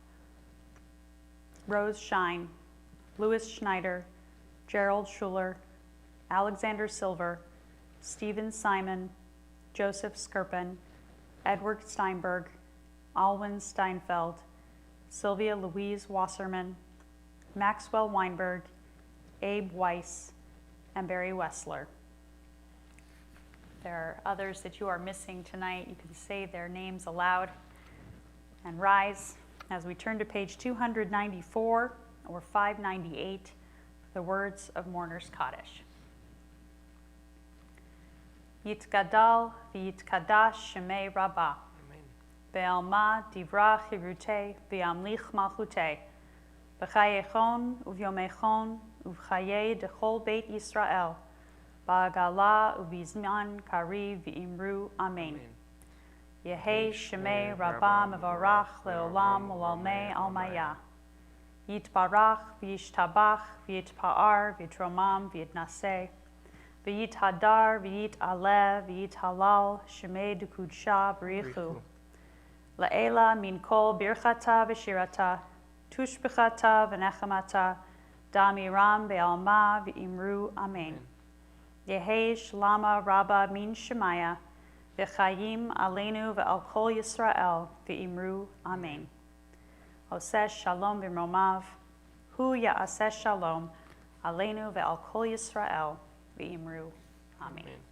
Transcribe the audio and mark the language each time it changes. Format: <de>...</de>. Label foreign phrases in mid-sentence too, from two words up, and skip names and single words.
<en>Rose Shine, Louis Schneider, Gerald Schuler, Alexander Silver, Stephen Simon, Joseph Skirpin, Edward Steinberg, Alwyn Steinfeld, Sylvia Louise Wasserman, Maxwell Weinberg, Abe Weiss, and Barry Wessler. There are others that you are missing tonight. You can say their names aloud and rise as we turn to page 294 or 598 for the words of Mourner's Kaddish.</en> <arc>יתגדל ויתקדש שמיה רבא. בעלמא דיברא כרעותה וימליך מלכותה. בחייכון וביומיכון ובחיי דכל בית ישראל. בעגלא ובזמן קריב ואמרו אמן. יהא שמיה רבא מברך לעלם ולעלמי עלמיא. יתברך וישתבח ויתפאר ויתרומם ויתנשא. ויתהדר ויתעלה ויתהלל שמיה דקודשא בריך הוא. לעלא מן כל ברכתא ושירתא, תשבחתא ונחמתא, דאמירן בעלמא ואמרו אמן. יהא שלמא רבא מן שמיא,</arc> <he>וחיים עלינו ועל כל ישראל</he> <arc>ואמרו אמן.</arc> <he>עושה שלום במרומיו, הוא יעשה שלום, עלינו ועל כל ישראל</he> <arc>ואמרו אמן.</arc>